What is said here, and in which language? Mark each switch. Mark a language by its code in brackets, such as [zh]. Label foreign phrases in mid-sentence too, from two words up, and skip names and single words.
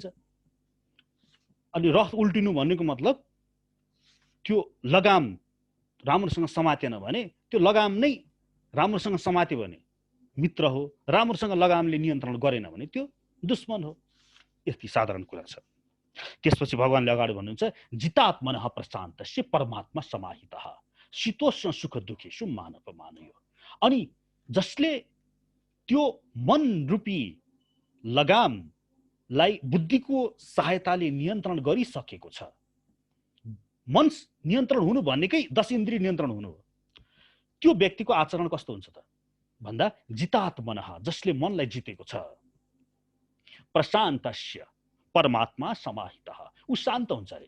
[ne] अनि रथ उल्टिनु भन्नेको मतलब त्यो लगाम राम्रोसँग समातेन भने, त्यो लगाम नै राम्रोसँग समात्यो भने मित्र हो, राम्रोसँग लगामले नियन्त्रण गरेन भने त्यो दुश्मन हो। यति साधारण कुरा छ। त्यसपछि भगवानले अगाडि भन्नुहुन्छ, [sa] जितात्मनः प्रशान्तस्य परमात्मा समाहितः शीतोष्ण सुख दुखेषु मानपमानयो। [ne] अनि जसले त्यो मन रूपी लगामलाई बुद्धिको सहायताले नियन्त्रण गरिसकेको छ। मन नियन्त्रण हुनु भनेकै 10 इन्द्रिय नियन्त्रण हुनु हो। त्यो व्यक्तिको आचरण कस्तो हुन्छ त भन्दा, जितात्मनः, जसले मनलाई जितेको छ, [sa] प्रशान्तस्य परमात्मा समाहितः, [ne] उ शान्त हुन्छ अरे।